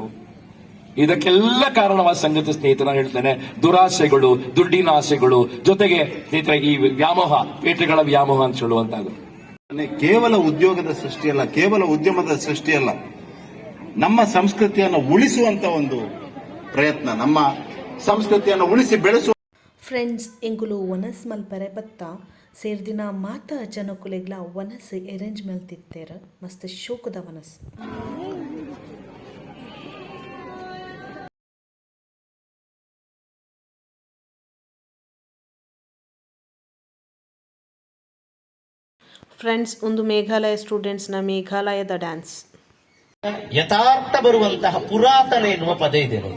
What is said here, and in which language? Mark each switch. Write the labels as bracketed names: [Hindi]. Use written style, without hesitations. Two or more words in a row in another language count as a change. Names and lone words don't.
[Kannada] ಇದಕ್ಕೆಲ್ಲ ಕಾರಣವಾದ ಸಂಗತಿ ಸ್ನೇಹಿತರ ಹೇಳ್ತೇನೆ, ದುರಾಸೆಗಳು, ದುಡ್ಡಿನ ಆಸೆಗಳು, ಜೊತೆಗೆ ಸ್ನೇಹಿತರೆ ಈ ವ್ಯಾಮೋಹ, ಪೇಟೆಗಳ ವ್ಯಾಮೋಹ ಅಂತ ಹೇಳುವಂತದ್ದು. ಕೇವಲ ಉದ್ಯೋಗದ ಸೃಷ್ಟಿಯಲ್ಲ, ಕೇವಲ ಉದ್ಯಮದ ಸೃಷ್ಟಿಯಲ್ಲ, ನಮ್ಮ ಸಂಸ್ಕೃತಿಯನ್ನು ಉಳಿಸುವಂತ ಒಂದು ಪ್ರಯತ್ನ, ನಮ್ಮ ಸಂಸ್ಕೃತಿಯನ್ನು ಉಳಿಸಿ ಬೆಳೆಸುವ. [Tulu] ಫ್ರೆಂಡ್ಸ್ ಎಂಗುಲು ಒನಸ್ ಮಲ್ಪರೆ ಬತ್ತ ಸೇರ್ದಿನ ಮಾತ ಜನಕುಲೆಗ್ಲ ಒನಸ್ ಅರೇಂಜ್ ಮಲ್ತಿತ್ತೇರ ಮಸ್ತ್ ಶೋಕದ ಒನಸ್. [Kannada] ಫ್ರೆಂಡ್ಸ್ ಒಂದು ಮೇಘಾಲಯ ಸ್ಟೂಡೆಂಟ್ಸ್ನ ಮೇಘಾಲಯದ ಡ್ಯಾನ್ಸ್. ಯಥಾರ್ಥ ಬರುವಂತಹ ಪುರಾತನ ಎನ್ನುವ ಪದ ಇದೆ ನೋಡಿ.